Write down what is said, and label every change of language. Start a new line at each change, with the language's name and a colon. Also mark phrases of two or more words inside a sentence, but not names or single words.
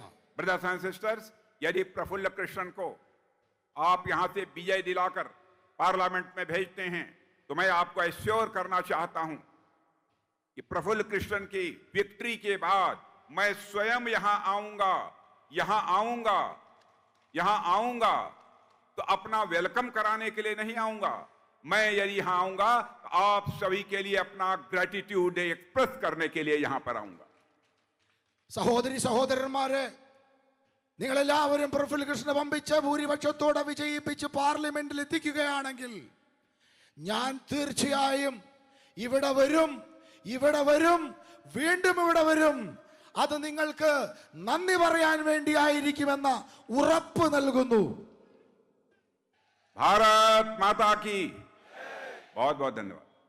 English: brothers and sisters,
Hindi: यदि प्रफुल्ल कृष्णन को आप यहां से विजय दिलाकर पार्लियामेंट में भेजते हैं तो मैं आपको एश्योर करना चाहता हूं कि प्रफुल्ल कृष्णन की विक्ट्री के बाद मैं स्वयं यहां आऊंगा तो अपना वेलकम कराने के लिए नहीं आऊंगा. मैं यदि यहां आऊंगा तो आप सभी के लिए अपना
English: gratitude express
Hindi: करने के लिए यहां पर आऊंगा.
Malayalam: സഹോദരി സഹോദരന്മാരെ, നിങ്ങളെല്ലാവരും പ്രഫുൽ കൃഷ്ണ വമ്പിച്ച ഭൂരിപക്ഷത്തോടെ വിജയിപ്പിച്ച് പാർലമെന്റിൽ എത്തിക്കുകയാണെങ്കിൽ ഞാൻ തീർച്ചയായും ഇവിടെ വരും, വീണ്ടും ഇവിടെ വരും. അത് നിങ്ങൾക്ക് നന്ദി പറയാൻ വേണ്ടിയായിരിക്കുമെന്ന ഉറപ്പ് നൽകുന്നു. भारत माता की बहुत बहुत धन्यवाद.